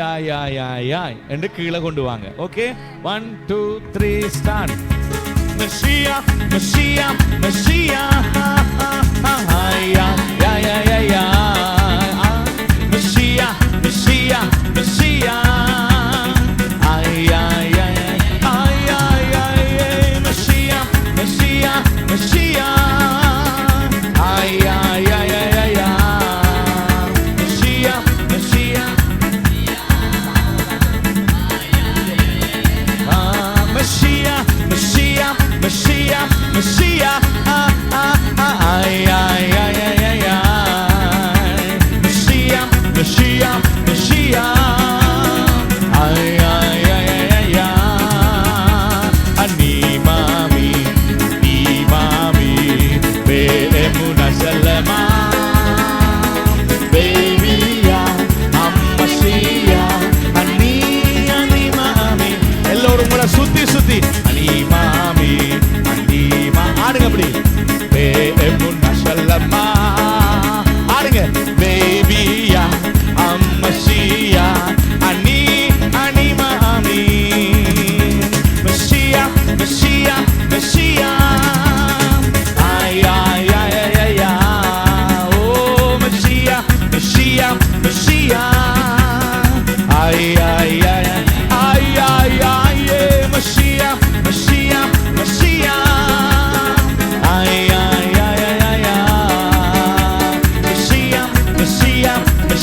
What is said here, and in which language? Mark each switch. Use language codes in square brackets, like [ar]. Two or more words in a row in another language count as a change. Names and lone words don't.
[ta] ஆய் ஆய் ஆய் ஆய் என்று கீழே கொண்டு வாங்க ஓகே 1 2 3 ஸ்டார்ட் மெஷியா மெஷியா மெஷியா ஆய் ஆய் ஆய் ஆய் ஆய் மெஷியா மெஷியா மெஷியா ay ay ay ay ay ay Messiah Messiah Messiah ay ay ay ay ay Messiah Messiah Messiah Messiah Messiah Messiah ay ay ay ay ay Messiah Messiah Messiah ay ay ay ay ay animami imami beemuna salama babyya ammasiya animami ellorum mula sutti sutti animami anima ஆடுங்க அப்படி beemuna salama ஆடுங்க babyya ammasiya Messiah, Messiah, ay ay ay ay ay oh Messiah, Messiah, Messiah, ay ay ay ay ay ay Messiah, Messiah, Messiah, ay ay ay ay ay Messiah, Messiah,